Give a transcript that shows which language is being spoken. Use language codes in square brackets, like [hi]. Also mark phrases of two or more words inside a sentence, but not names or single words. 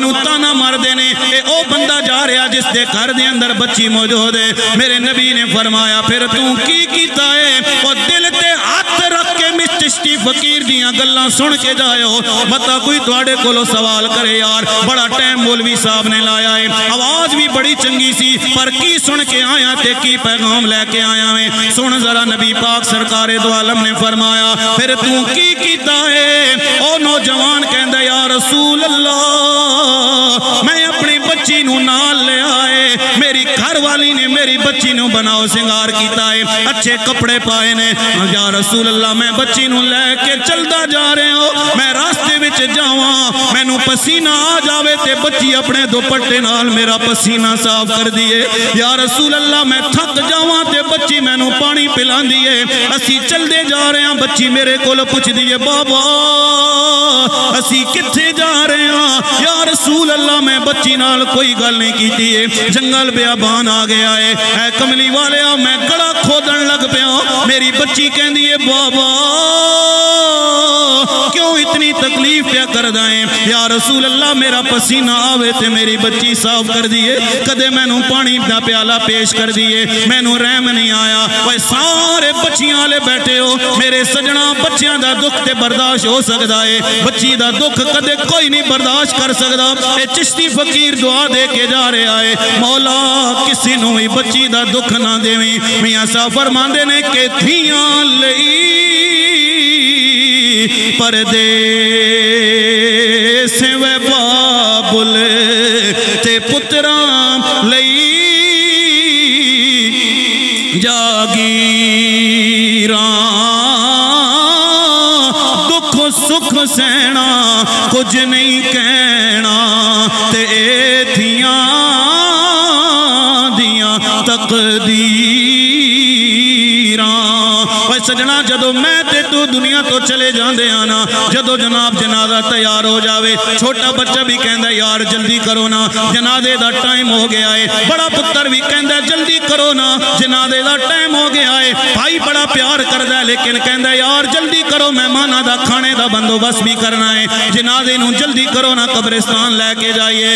[pa] مینوں تانا مار دینے اے او بندہ جا رہا جس دے گھر دے اندر بچی موجود ہے. میرے نبی نے فرمایا پھر تو کی کیتا ہے؟ او دل تے ہاتھ رکھ کے مس چشتی فقیر دیاں گلاں سن کے جائیو. بتا کوئی تواڈے کولو سوال کرے یار بڑا ٹائم مولوی صاحب نے لایا ہے, آواز بھی بڑی چنگی سی, پر کی سن کے آیا تے کی پیغام لے کے آیا میں سن ذرا. نبی پاک سرکار دو عالم نے فرمایا پھر تو کی کیتا ہے؟ او نوجوان کہندا [ar] یا رسول اللہ [pa] میں اپنی بچی نو نال لے آئے, میری گھر والی نے میری بچی نو بناؤ سنگار کیتا ہے, اچھے کپڑے پائے نے. [ar] یا رسول اللہ [pa] میں بچی نو لے کے چلدا جا رہے ہو, میں راستے وچ جاواں مینوں پسینہ آ جاوے تے بچی اپنے دوپٹے نال میرا پسینہ صاف کر دیے. [ar] یا رسول اللہ [pa] میں تھک جاواں تے بچی مینوں پانی پلان دیے. اسی چلدے جا رہے ہیں, بچی میرے کول پوچھ دیے بابا اسی کتھے جا رہے ہیں؟ [ar] یا رسول اللہ [pa] میں بچی نال کوئی گل نہیں کیتی ہے, جنگل بیابان آ گیا ہے, اے کملی والیا میں گڑا کھودن لگ پیا. میری بچی کہندی ہے بابا کیوں اتنی تکلیف پیا کر دائیں؟ [ar] یا رسول اللہ [pa] میرا پسینہ آوے تے میری بچی صاف کر دیے, کدے مینوں پانی دا پیالہ پیش کر دیے, مینوں رحم نہیں آیا. وہ سارے بچیاں لے بیٹھے ہو میرے سجنا, بچیاں دا دکھ تے برداشت ہو سکتا ہے, بچی دا دکھ کدے کوئی نہیں برداشت کر سکتا. اے چشتی فقیر دعا دے کے جا رہا ہے مولا کسی نو بھی بچی دا دکھ نہ دیویں. میاں صاحب فرماندے نے کہ تھیاں لئی پردے سے وے بابل تے پتراں لئی جاگیراں دکھ سکھ سہنا کچھ نہیں کہنا تے تھیاں دیاں تقدیراں. سجنا جدو میں تے تو دنیا تو چلے جاندے آنا, جدو جناب جنازہ تیار ہو جاوے, چھوٹا بچہ بھی کہندا یار جلدی کرو نا جنازے دا ٹائم ہو گیا ہے, بڑا پتر بھی کہندا جلدی کرو نا جنازے دا ٹائم ہو گیا ہے. بھائی بڑا پیار کردا ہے لیکن کہندا یار جلدی کرو مہماناں دا کھانے دا بندوبست بھی کرنا ہے, جنازے نو جلدی کرو نا قبرستان لے کے جائیے.